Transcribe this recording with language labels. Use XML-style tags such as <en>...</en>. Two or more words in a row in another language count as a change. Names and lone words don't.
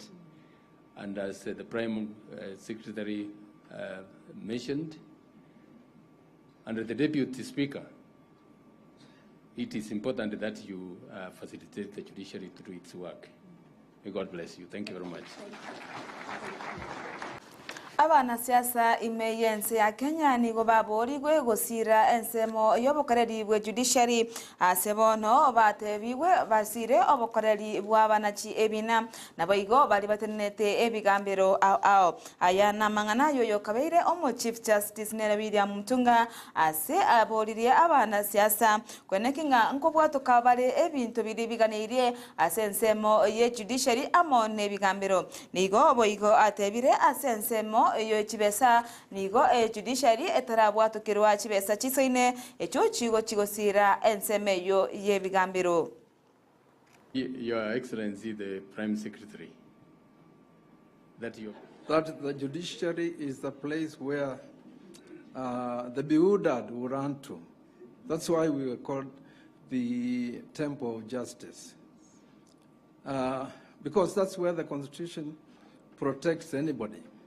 <en>And as the Prime Secretary mentioned, under the Deputy Speaker, it is important that you facilitate the judiciary to do its work. May God bless you. Thank you very much.</en> <guz>Abana siasa imeyense ya Kenya ni gobabori gwe gosira ensemo yobokoreri bwe judiciary asebono batebiwe basire obokoreri bw'abanachi ebina naboigo bali batenete ebigambiro ao ayana mangana yoyo kabeire omo</guz> <en>chief justice</en> <guz>Nera William Mutunga ase aboririe abana siasa kwenekinga nkobwato kabale ebintu biri biganirie ase ensemo ye judiciary amone ebigambiro nigo boigo atebire ase ensemo iyo chibesa nigo judiciary etarabwatukirwa chibesa chisoine echo chigosira enseme yo yebigambiro.</guz> <en>Your Excellency the Prime Secretary, that the judiciary is the place where the bewildered will run to. That's why we were called the Temple of Justice, because that's where the Constitution protects anybody.</en>